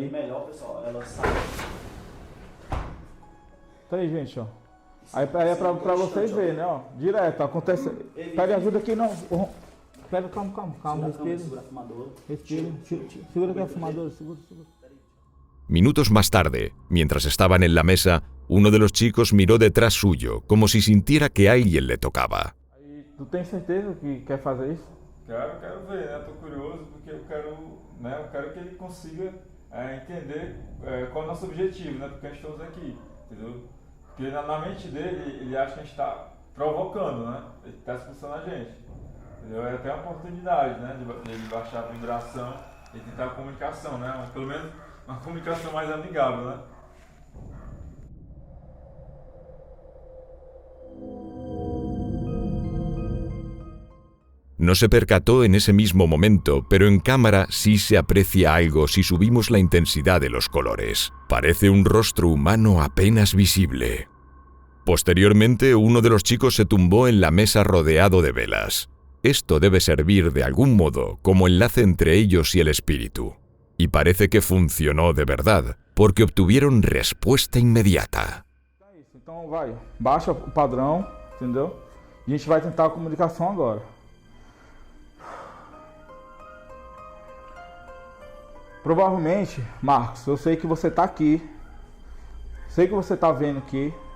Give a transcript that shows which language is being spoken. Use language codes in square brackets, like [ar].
[pt] Bem melhor, pessoal, ela sai. Tá aí, gente, ó. Aí é pra vocês verem, né, ó. Direto, acontece. Pede ajuda aqui, não. Pega, calma, respira. Respira. Segura aqui a fumadora, segura. [es] Minutos más tarde, mientras estaban en la mesa, uno de los chicos miró detrás suyo, como si sintiera que alguien le tocaba. [pt] Tu tem certeza que quer fazer isso? Quero ver, né? Tô curioso porque eu quero que ele consiga entender qual é o nosso objetivo, né? Porque a gente estamos aqui, entendeu? Porque na mente dele, ele acha que a gente está provocando, né? Ele está expulsando a gente, entendeu? É até uma oportunidade, né? De baixar a vibração e tentar a comunicação, né? Pelo menos uma comunicação mais amigável, né? [es] No se percató en ese mismo momento, pero en cámara sí se aprecia algo si subimos la intensidad de los colores. Parece un rostro humano apenas visible. Posteriormente, uno de los chicos se tumbó en la mesa rodeado de velas. Esto debe servir de algún modo como enlace entre ellos y el espíritu. Y parece que funcionó de verdad, porque obtuvieron respuesta inmediata. [pt] Então vai, baixa o padrão, entendeu? A gente vai tentar a comunicação agora. Provavelmente, Marcos, eu sei que você está aqui, sei que você está vendo aqui.